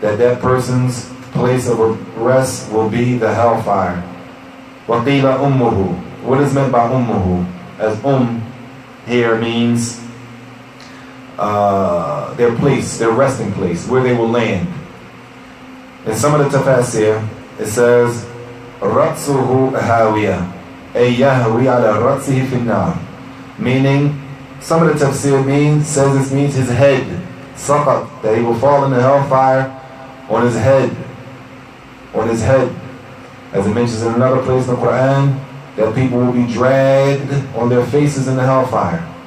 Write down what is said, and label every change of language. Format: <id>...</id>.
<en>That person's place of rest will be the hellfire.</en> <ar>وَقِيلَ أُمُّهُ.</ar> <en>What is meant by ummuhu? As here means their place, their resting place, where they will land. In some of the tafasir, it says,</en> <ar>رَأْسُهُ هَاوِيَةٌ أي يهوي على رأسه في النار.</ar> <en>Meaning, some of the tafsir says this means his head, saqat, that he will fall in the hellfire on his head. On his head. As it mentions in another place in the Quran, that people will be dragged on their faces in the hellfire.</en>